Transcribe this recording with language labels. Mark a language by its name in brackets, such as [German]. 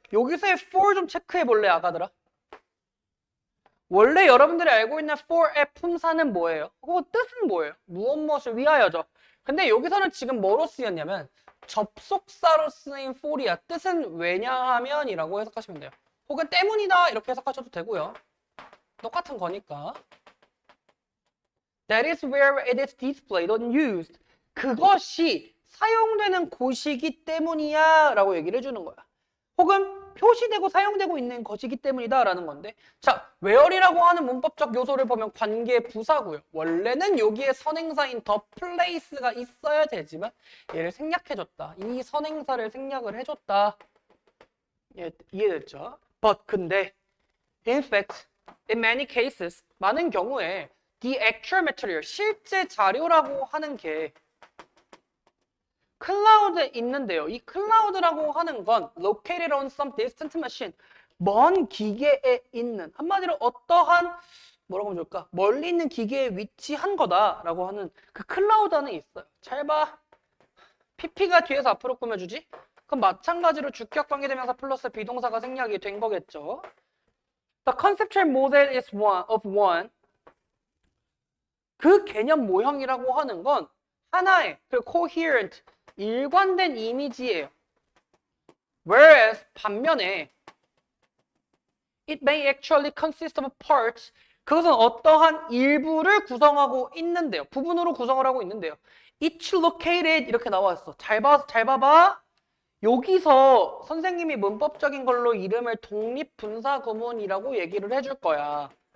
[Korean] 여기서의 for 좀 체크해 볼래, 아가들아? 원래 여러분들이 알고 있는 for의 품사는 뭐예요? 그거 뜻은 뭐예요? 무엇을 위하여죠. 근데 여기서는 지금 뭐로 쓰였냐면 접속사로 쓰인 for이야. 뜻은 왜냐하면이라고 해석하시면 돼요. 혹은 때문이다 이렇게 해석하셔도 되고요. 똑같은 거니까. [English] That is where it is displayed or used. [Korean] 그것이 사용되는 곳이기 때문이야 라고 얘기를 해주는 거야. 혹은 표시되고 사용되고 있는 것이기 때문이다 라는 건데, 자, where이라고 하는 문법적 요소를 보면 관계 부사고요. 원래는 여기에 선행사인 the place가 있어야 되지만 얘를 생략해줬다. 이 선행사를 생략을 해줬다. 예, 이해됐죠? [English] But [Korean] 근데 [English] in fact, in many cases, [Korean] 많은 경우에 [English] the actual material, [Korean] 실제 자료라고 하는 게 클라우드에 있는데요. 이 클라우드라고 하는 건 [English] located on some distant machine, [Korean] 먼 기계에 있는, 한마디로 어떠한 뭐라고 하면 좋을까? 멀리 있는 기계에 위치한 거다라고 하는 그 클라우드 안에 있어요. 잘 봐. PP가 뒤에서 앞으로 꾸며주지? 그럼 마찬가지로 주격 관계대명사 플러스 비동사가 생략이 된 거겠죠. [English] The conceptual model is one of one. [Korean] 그 개념 모형이라고 하는 건 하나의 그 coherent, 일관된 이미지예요. [English] Whereas [Korean] 반면에 [English] it may actually consist of parts. [Korean] 그것은 어떠한 일부를 구성하고 있는데요. 부분으로 구성을 하고 있는데요. Each located 이렇게 나와 있어. 잘 봐봐. 여기서 선생님이 문법적인 걸로 이름을 독립분사구문이라고 얘기를 해줄 거야.